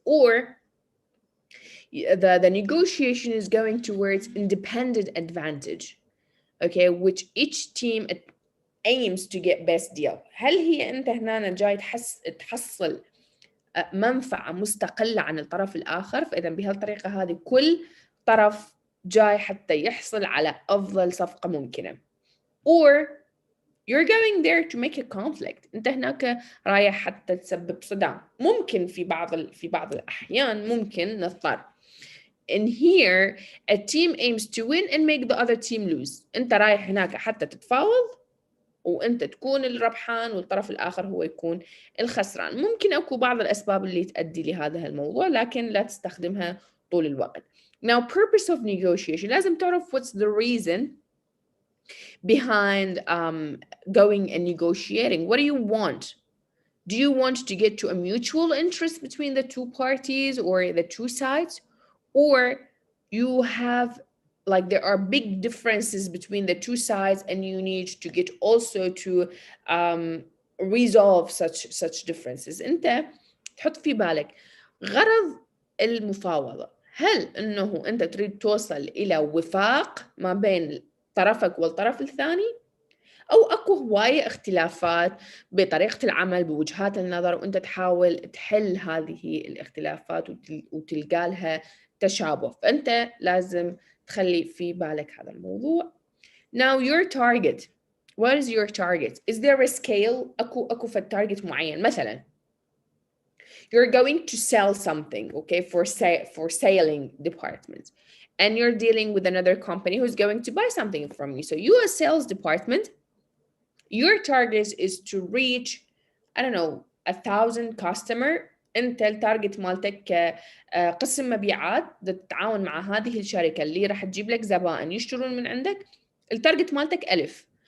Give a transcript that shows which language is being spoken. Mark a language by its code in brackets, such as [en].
[en] Or the negotiation is going towards independent advantage, okay, which each team aims to get best deal. [ar] هل هي أنت هنا جاي تحصل منفعة مستقلة عن الطرف الآخر؟ فإذا بهالطريقة هذه كل طرف جاي حتى يحصل على أفضل صفقة ممكنة. [en] Or you're going there to make a conflict. [ar] أنت هناك رايح حتى تسبب صدام. ممكن في بعض الأحيان ممكن نضطر. [en] And here a team aims to win and make the other team lose. [ar] أنت رايح هناك حتى تتفاوض وأنت تكون الربحان والطرف الآخر هو يكون الخسران. ممكن أكو بعض الأسباب اللي تؤدي لهذا الموضوع، لكن لا تستخدمها طول الوقت. [en] Now, purpose of negotiation. [ar] لازم تعرف [en] what's the reason behind going and negotiating. What do you want? Do you want to get to a mutual interest between the two parties or the two sides? Or you have, like, there are big differences between the two sides and you need to get also to resolve such differences. [ar] انت تحط في بالك غرض المفاوضة. هل انه انت تريد توصل الى وفاق ما بين طرفك والطرف الثاني، أو أكو هواية اختلافات بطريقة العمل بوجهات النظر وأنت تحاول تحل هذه الاختلافات وتلقى لها تشابه، فأنت لازم تخلي في بالك هذا الموضوع. [en] Now your target. What is your target? Is there a scale؟ [ar] أكو في التارجت معين. مثلا [en] you're going to sell something, okay, for sailing department, and you're dealing with another company who's going to buy something from you. So you, as sales department, your target is to reach, I don't know, 1,000 customer [ar] انت التارجت مالتك قسم مبيعات تتعاون مع هذه الشركه اللي راح تجيب لك زبائن يشترون من عندك، التارجت مالتك 1000.